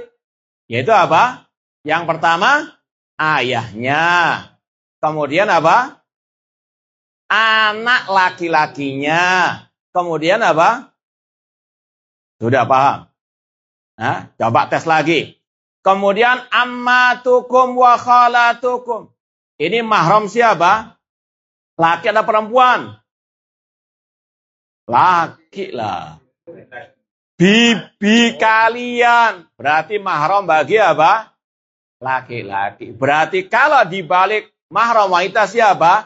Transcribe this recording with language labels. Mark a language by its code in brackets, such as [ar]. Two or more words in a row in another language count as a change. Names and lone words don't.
[id] Yaitu apa? Yang pertama, ayahnya. Kemudian apa? Anak laki-lakinya. Kemudian apa? Sudah paham? Nah, coba tes lagi. Kemudian [ar] عماتكم وخالاتكم. [id] Ini mahram siapa? Laki atau perempuan? Laki lah. Bibi kalian. Berarti mahram bagi apa? Laki-laki. Berarti kalau dibalik mahram wanita siapa?